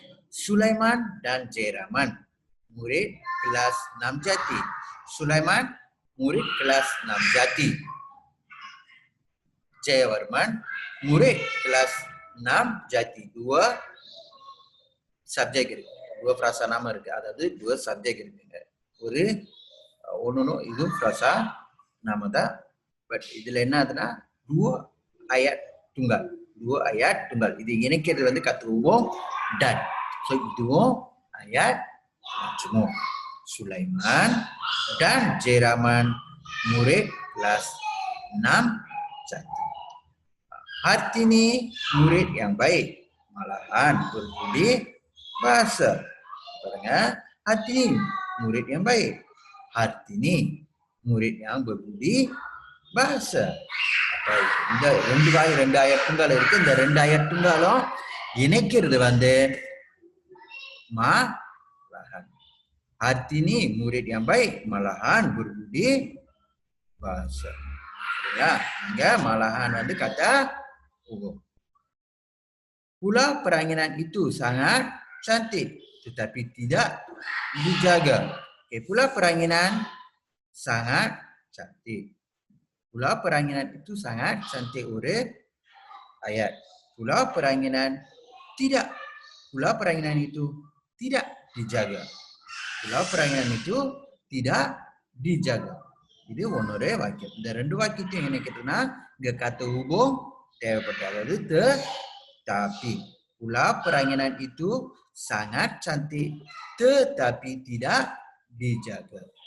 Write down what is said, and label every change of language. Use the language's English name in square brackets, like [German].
[Malay] Sulaiman dan Jeraman, murid kelas 6 Jati. Sulaiman, murid kelas 6 Jati. Jayawarman, murid kelas 6 Jati. Dua subjek இருக்கு. Dua frasa nama இருக்கு. [Tamil] அதாவது dua subjek இருக்குங்க. ஒரு ஒன்னொன்னு இது frasa nama தான். பட் இதுல என்ன ஆகுதுன்னா [Malay] dua ayat tunggal. Dua ayat tunggal. [Tamil] இது இணைக்கிறது வந்து kata hubung dan. So இதுவும் ayat majmu'. [Malay] Sulaiman dan Jeraman, murid kelas 6 Jati. Hartini, murid yang baik, malahan berbudi bahasa. Hartini, murid yang baik. Hartini, murid yang berbudi bahasa. [Tamil] இந்த ரெண்டு ஆயத் tunggal இருக்கு. இந்த ரெண்டு ஆயத் tunggalம் இணைக்கிறது வந்து malahan. [Malay] Hartini, murid yang baik, malahan berbudi bahasa. Ya, hingga malahan வந்து kata hubung. Pulau Peranginan itu sangat cantik, tetapi tidak dijaga. Okay, Pulau Peranginan sangat cantik. Pulau Peranginan itu sangat cantik urut ayat. Pulau Peranginan tidak. Pulau Peranginan itu tidak dijaga. Pulau Peranginan itu tidak dijaga. Jadi onore வாக்கியம். [Tamil] இந்த ரெண்டு வாக்கியத்தையும் இணைக்கிறதுனா இங்க kata hubung தேவைப்படாது. [Malay] Tetapi pulau Peranginan itu sangat cantik tetapi tidak dijaga.